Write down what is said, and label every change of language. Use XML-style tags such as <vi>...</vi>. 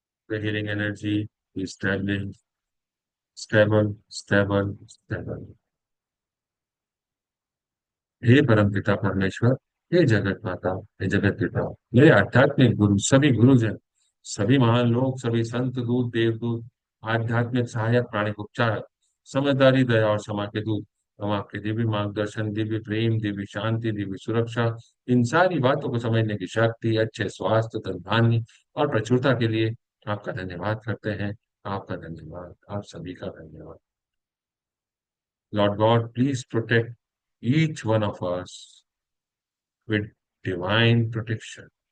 <en>The healing energy is stable, stable, stable, stable.</en> <hi>हे परमपिता परमेश्वर, हे जगत माता, हे जगत पिता, मेरे आध्यात्मिक गुरु, सभी गुरुजन, सभी महान लोग, सभी संत दूत, देवदूत, आध्यात्मिक सहायक, प्राणिक उपचारक, समझदारी, दया और क्षमा के दूत, हम आपके दिव्य मार्गदर्शन, दिव्य प्रेम, दिव्य शांति, दिव्य सुरक्षा, इन सारी बातों को समझने की शक्ति, अच्छे स्वास्थ्य, धन धान्य और प्रचुरता के लिए आपका धन्यवाद करते हैं। आपका धन्यवाद, आप सभी का धन्यवाद।</hi> <en>Lord God, please protect each one of us with divine protection.</en>